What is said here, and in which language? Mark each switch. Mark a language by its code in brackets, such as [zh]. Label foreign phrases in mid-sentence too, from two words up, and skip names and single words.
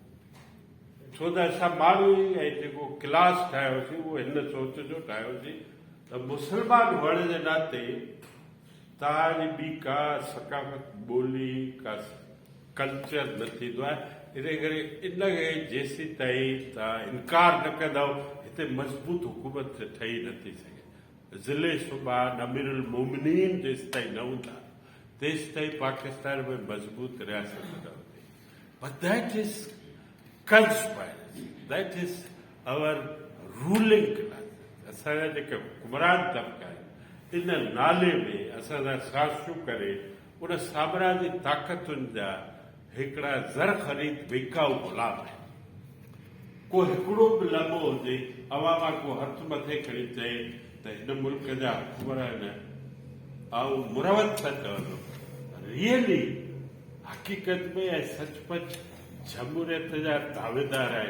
[sd] छो त असां माण्हू ई ऐं जेको क्लास ठाहियोसीं उहो हिन सोच जो ठाहियोसीं त मुस्लमान हुअण जे नाते तव्हांजी ॿी का सकाफ़त, ॿोली, का कल्चर न थींदो आहे। इन करे इनखे जेसीं ताईं तव्हां इनकार न कंदव हिते मज़बूत हुकूमत ठही नथी सघे। ज़िले सूबा अमीरुल मोमिनीन जेसि ताईं न हूंदा तेसि ताईं पाकिस्तान में मज़बूत रियासत न हूंदी। [en] But that is conspiracy, that is our ruling class. [sd] असांजा जेके हुकुमरान तबिका आहिनि इन नाले में असांजा साज़िशूं करे उन साम्राजी ताक़तुनि जा हिकिड़ा ज़र ख़रीद विकाऊ गुलाम आहिनि। को हिकिड़ो बि लम्हो हुजे अवामा को हथु मथे खणी चए त हिन मुल्क जा हुकुमरान ऐं मुरवत था चवंदो, रियली हक़ीक़त में ऐं सचपच जमहूरियत जा दावेदार आहिनि।